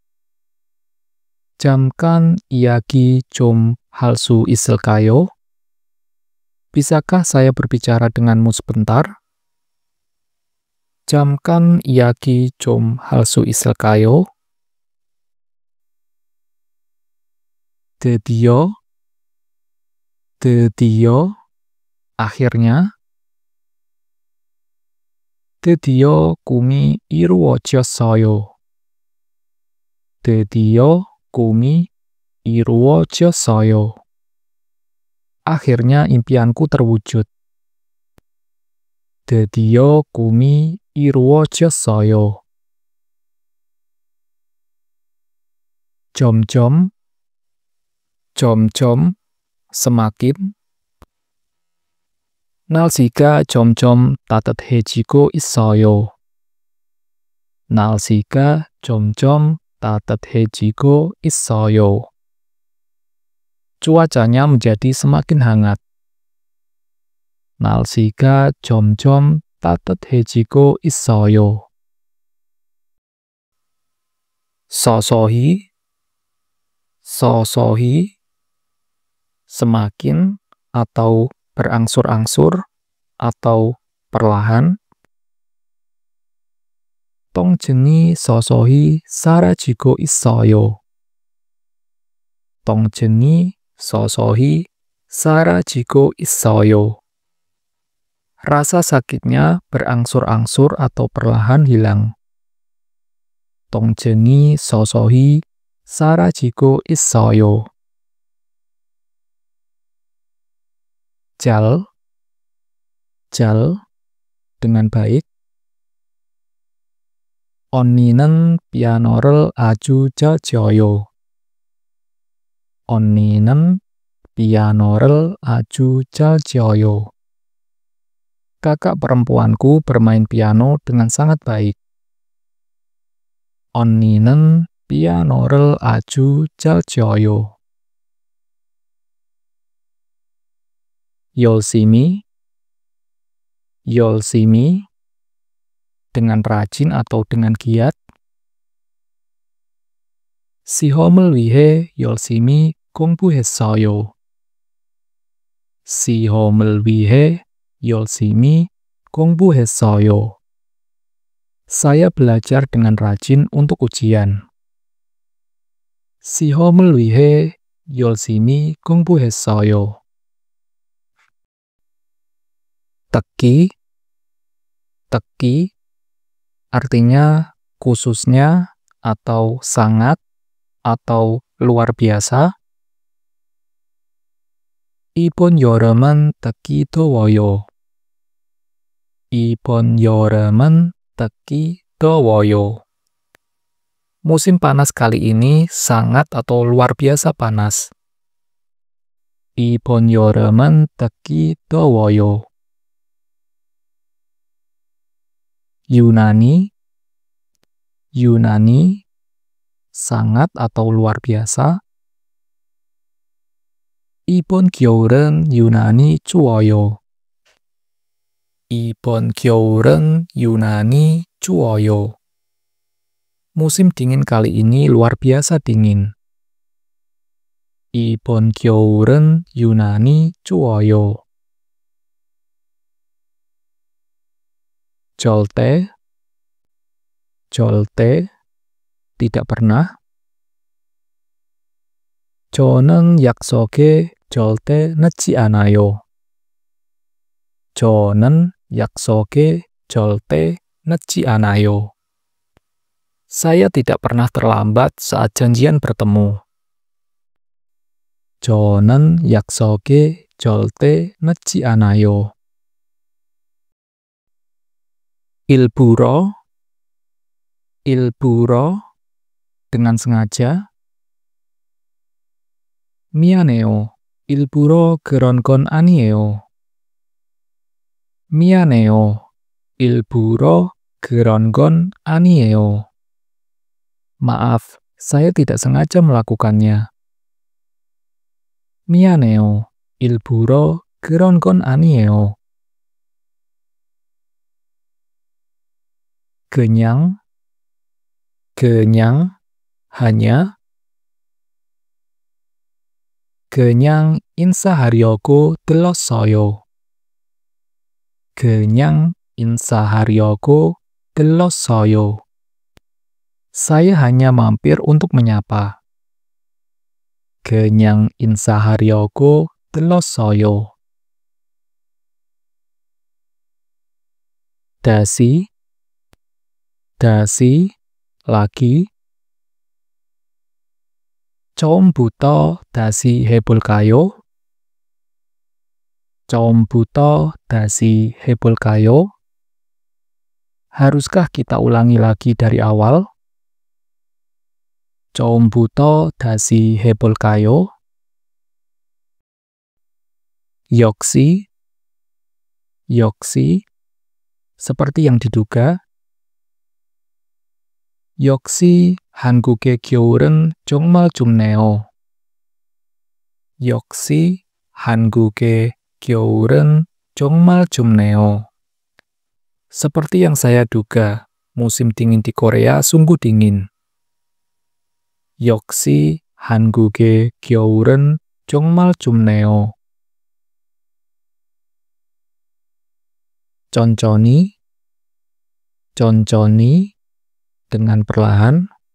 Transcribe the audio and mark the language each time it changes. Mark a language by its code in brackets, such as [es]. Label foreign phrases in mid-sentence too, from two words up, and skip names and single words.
[ko] 잠깐 이야기 좀 할 수 있을까요? [id] Bisakah saya berbicara denganmu sebentar? [ko] 잠깐 이야기 좀 할 수 있을까요? 드디어, 드디어, akhirnya. 드디어 꿈이 이루어졌어요. 드디어 꿈이 이루어졌어요. [id] Akhirnya impianku terwujud. [ko] 드디어 꿈이 이루어졌어요. 점점, 점점, semakin. 날씨가 점점 따뜻해지고 있어요. 날씨가 점점 따뜻해지고 있어요. [id] Cuacanya menjadi semakin hangat. [ko] 날씨가 점점 따뜻해지고 있어요. 서서히, 서서히, [id] semakin atau berangsur-angsur atau perlahan. [ko] 통증이 서서히 사라지고 있어요. 통증이 서서히 사라지고 있어요. [id] Rasa sakitnya berangsur-angsur atau perlahan hilang. [ko] 동증이 서서히 사라지고 있어요. 잘, [id] dengan baik. [ko] 언니는 피아노를 아주 잘 쳐요. 언니는 piano를 아주 잘 쳐요. [id] Kakak perempuanku bermain piano dengan sangat baik. [ko] 언니는 piano를 아주 잘 쳐요. 열심히, [id] dengan rajin atau dengan giat. [ko] 시험을 위해 열심히 공부했어요. 시험을 위해 열심히 공부했어요. [id] Saya belajar dengan rajin untuk ujian. [ko] 시험을 위해 열심히 공부했어요. 특히, [id] artinya khususnya atau sangat atau luar biasa. [ko] 이번 여름은 특히 더워요. 이번 여름은 특히 더워요. [id] Musim panas kali ini sangat atau luar biasa panas. [ko] 이번 여름은 특히 더워요. [id] Yunani, sangat atau luar biasa. [ko] 이번 겨울은 유난히 추워요. 이번 겨울은 유난히 추워요. [id] Musim dingin kali ini luar biasa dingin. [ko] 이번 겨울은 유난히 추워요. 절대, [id] tidak pernah. [ko] 저는 약속에 절대 늦지 않아요. 저는 약속에 절대 늦지 않아요. [id] Saya tidak pernah terlambat saat janjian bertemu. [ko] 저는 약속에 절대 늦지 않아요. 일부러, [id] dengan sengaja. [ko] 미안해요. 일부러 그런 건 아니에요. 미안해요. 일부러 그런 건 아니에요. [id] Maaf, saya tidak sengaja melakukannya. [ko] 미안해요. 일부러 그런 건 아니에요. 그냥, hanya. 그냥 인사하려고 들렀어요. 그냥 인사하려고 들렀어요. [id] Saya hanya mampir untuk menyapa. [ko] 그냥 인사하려고 들렀어요. 다시, lagi. 처음부터 다시 해볼까요? 처음부터 다시 해볼까요? [id] Haruskah kita ulangi lagi dari awal? [ko] 처음부터 다시 해볼까요? 역시, [id] seperti yang diduga. [ko] 역시 한국의 겨울은 정말 춥네요. 역시 한국의 겨울은 정말 춥네요. [id] Seperti yang saya duga, musim dingin di Korea sungguh dingin. [ko] 역시 한국의 겨울은 정말 춥네요. 천천히, [id] dengan perlahan.